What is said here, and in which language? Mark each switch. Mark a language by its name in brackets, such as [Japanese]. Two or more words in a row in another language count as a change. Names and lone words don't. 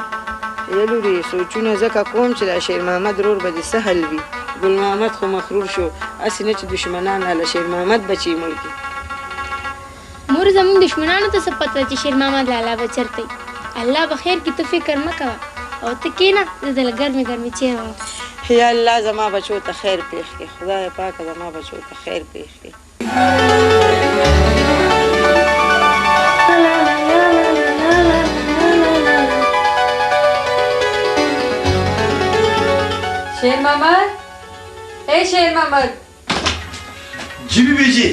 [Pashto] لورې سوچونه ځکه کوم چې دا شیر محمد رور به دې سهل وي ګل محمد خو مخرور شو هسې نه چې دشمنان له شیر محمد بچي مړ کړي مور زموږ دشمنانو ته څه پته چې شیر محمد لالا به چېرته وي الله به خیر کړي ته فکر مه کوه او ته کښېنه زه دله ګرمې ګرمې چای وم یا الله زما بچو ته خیر پېښ کړي خدای پاکه زما بچو ته خیر پېښ کړي शेर मोहम्मद ए शेर मोहम्मद جي بي بي جي